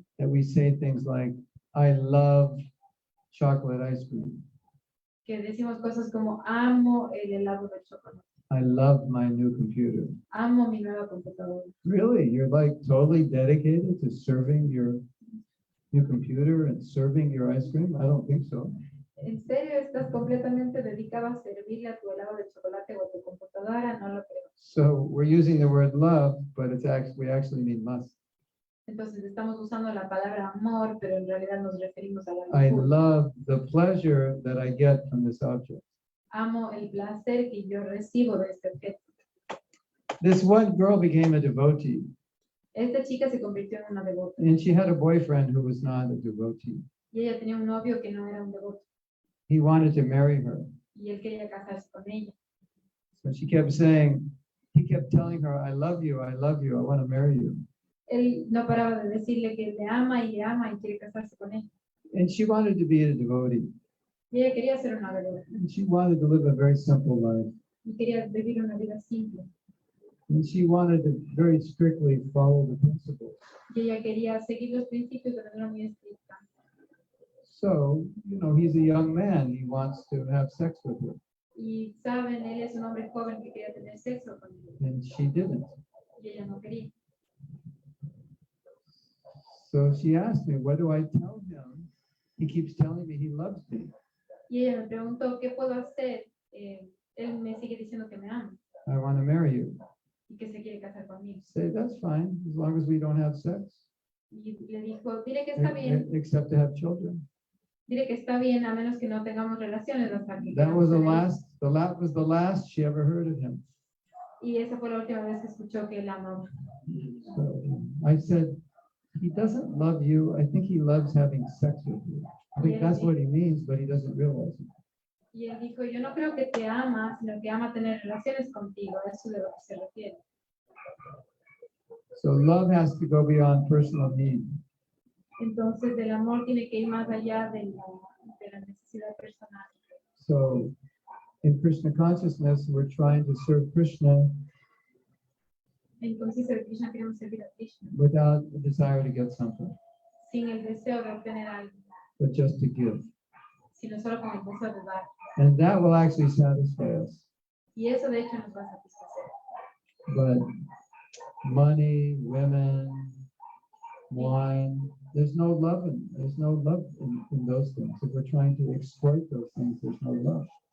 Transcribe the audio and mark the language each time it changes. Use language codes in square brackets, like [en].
[en] that we say things like, I love chocolate ice cream. [es] que decimos cosas como amo el helado de chocolate, [en] I love my new computer. [es] amo mi nueva computadora. [en] Really? You're like totally dedicated to serving your new computer and serving your ice cream? I don't think so. [es] ¿En serio estás completamente dedicado a servirle a tu helado de chocolate o a tu computadora? No lo creo. [en] So we're using the word love, but we actually mean lust. [es] Entonces estamos usando la palabra amor, pero en realidad nos referimos a la [en] I [es] locura. [en] love the pleasure that I get from this object. [es] Amo el placer que yo recibo de este objeto. [en] This one girl became a devotee, [es] Esta chica se convirtió en una devota [en] and she had a boyfriend who was not a devotee. [es] y ella tenía un novio que no era un devoto [en] He wanted to marry her. [es] y él quería casarse con ella. [en] So he kept telling her, I love you, I want to marry you. [es] Él no paraba de decirle que le ama y quiere casarse con ella. [en] And she wanted to be a devotee. [es] Y ella quería ser una devota [en] And she wanted to live a very simple life. [es] y quería vivir una vida simple. [en] And she wanted to very strictly follow the principles. [es] Y ella quería seguir los principios de manera muy estricta. [en] So, he's a young man. He wants to have sex with her. [es] Y saben, él es un hombre joven que quería tener sexo con ella [en] And she didn't. [es] y ella no quería. [en] So she asked me, what do I tell him? He keeps telling me he loves me. [es] Y ella me preguntó, ¿qué puedo hacer? Él me sigue diciendo que me ama [en] I want to marry you. [es] y que se quiere casar conmigo. [en] Say, that's fine, as long as we don't have sex, [es] Y le dijo, dile que está bien, [en] except to have children. [es] dile que está bien, a menos que no tengamos relaciones hasta que [en] That was [es] queramos [en] the [es] tener. [en] last she ever heard of him. [es] Y esa fue la última vez que escuchó que él amaba. [en] So I said, he doesn't love you. I think he loves having sex with you. I think that's what he means, but he doesn't realize it. [es] Y él dijo, yo no creo que te ama, sino que ama tener relaciones contigo. Eso es de lo que se refiere. [en] So love has to go beyond personal need. [es] Entonces, el amor tiene que ir más allá de la necesidad personal. [en] So in Krishna consciousness, we're trying to serve Krishna [es] En conciencia de Krishna queremos servir a Krishna, [en] without a desire to get something, [es] sin el deseo de obtener algo, [en] but just to give. [es] sino solo con el deseo de dar. [en] And that will actually satisfy us. [es] Y eso de hecho nos va a satisfacer. [en] But money, women, wine, there's no love in those things. If we're trying to exploit those things, there's no love.